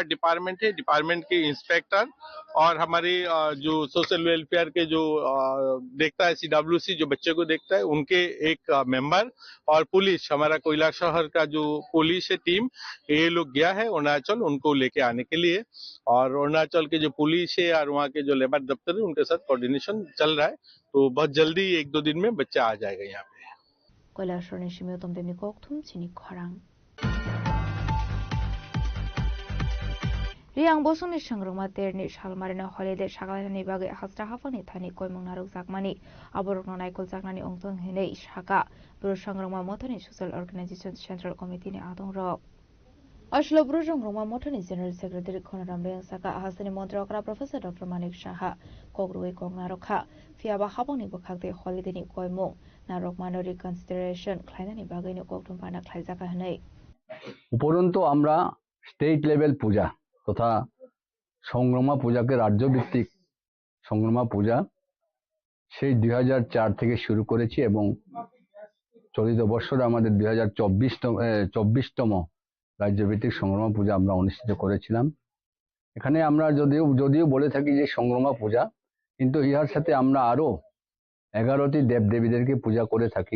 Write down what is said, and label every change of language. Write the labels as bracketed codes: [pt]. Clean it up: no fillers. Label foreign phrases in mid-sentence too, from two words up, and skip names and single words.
[hi] डिपार्टमेंट है डिपार्टमेंट के इंस्पेक्टर और हमारे जो [en] social welfare [hi] के जो देखता है CWC जो बच्चे को देखता है उनके एक मेंबर और पुलिस हमारा कैलाशहर का जो पुलिस है टीम ये लोग गया है अरुणाचल उनको लेके आने के लिए और अरुणाचल के जो पुलिस है और वहाँ के जो लेबर दफ्तर है उनके साथ कोऑर्डिनेशन चल रहा है तो बहुत जल्दी 1-2 दिन में बच्चा आ जाएगा यहाँ पे [trp] कैलाशहर ने शिमियो तमदेमनि kokthum chini khorang Riang bosungni sangrungma terni shalmarina holiday shagalani bagai hasta hafani thani koimung naruk jakmani aborokno naikol jaknani ongtong hinei shaka bro sangrungma mothani [en] social organization central committee [trp] ni adong rok Ashlo bro sangrungma mothani [en] general secretary [trp] Khonaram Reng saka hasani montrakra professor Dr Manik Shaha kogrui kongnarokha fiaba haboni bokhakte holiday ni koimung narok manori consideration khlainani bagai ni koktum pana khlaijaka hinei [bn] উপরন্তু আমরা [en] state level [bn] পূজা তথা সংগ্রামা পূজাকে রাজ্যভিত্তিক সংগ্রামা পূজা সেই 2004 থেকে শুরু করেছি এবং চলিত বছরে আমাদের 2024তম রাজ্যভিত্তিক সংগ্রামা পূজা আমরা অনুষ্ঠিত করেছিলাম এখানে আমরা যদিও বলে থাকি যে সংগ্রামা পূজা, কিন্তু ইহার সাথে আমরা আরো 11টি দেবদেবীদেরকে পূজা করে থাকি।